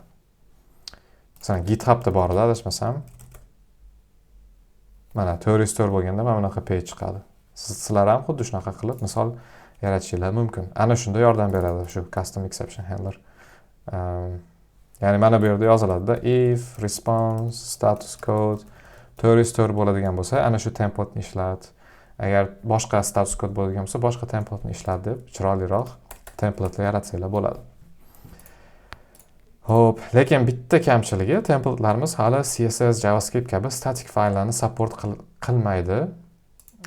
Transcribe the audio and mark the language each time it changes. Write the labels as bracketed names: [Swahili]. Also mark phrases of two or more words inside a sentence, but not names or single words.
[Uzbek] Masalan, GitHubda bor edi, adashmasam. Mana 404 bo'lganda mana bunaqa page chiqadi. Sizlar ham xuddi shunaqa qilib misol yaratishingiz mumkin. Ana shunda yordam beradi shu [English] custom exception handler. [Uzbek] Ya'ni mana bu yerda yoziladi-da, [English] if response status code [Uzbek] 404 bo'ladigan bo'lsa, ana shu templateni ishlat. Agar boshqa [English] status code [Uzbek] bo'ladigan bo'lsa, boshqa templateni ishlat deb chiroyliroq templatelar yaratsanglar bo'ladi. Hop, lekin bitta kamchiligi, templatelarimiz hali CSS, JavaScript kabi static fayllarni support qilmaydi.